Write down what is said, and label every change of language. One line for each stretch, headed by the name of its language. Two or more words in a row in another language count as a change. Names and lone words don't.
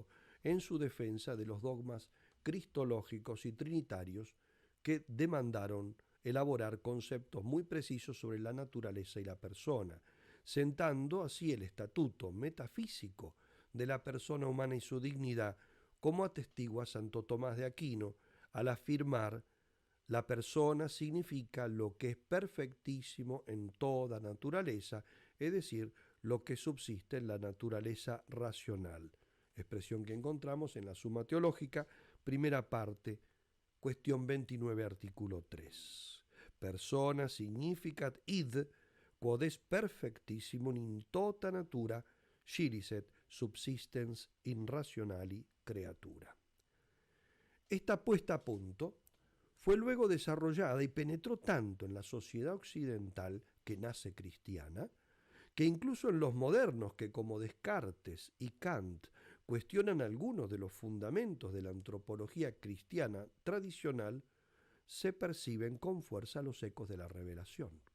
Spanish: en su defensa de los dogmas cristológicos y trinitarios que demandaron elaborar conceptos muy precisos sobre la naturaleza y la persona, sentando así el estatuto metafísico de la persona humana y su dignidad, como atestigua Santo Tomás de Aquino al afirmar: la persona significa lo que es perfectísimo en toda naturaleza, es decir, lo que subsiste en la naturaleza racional. Expresión que encontramos en la Suma Teológica, primera parte, cuestión 29, artículo 3.
Latin: Persona significat id, quod est perfectissimum in tota natura, scilicet subsistens in rationali creatura.
Spanish: Esta puesta a punto fue luego desarrollada y penetró tanto en la sociedad occidental, que nace cristiana, que incluso en los modernos que como Descartes y Kant cuestionan algunos de los fundamentos de la antropología cristiana tradicional, se perciben con fuerza los ecos de la revelación.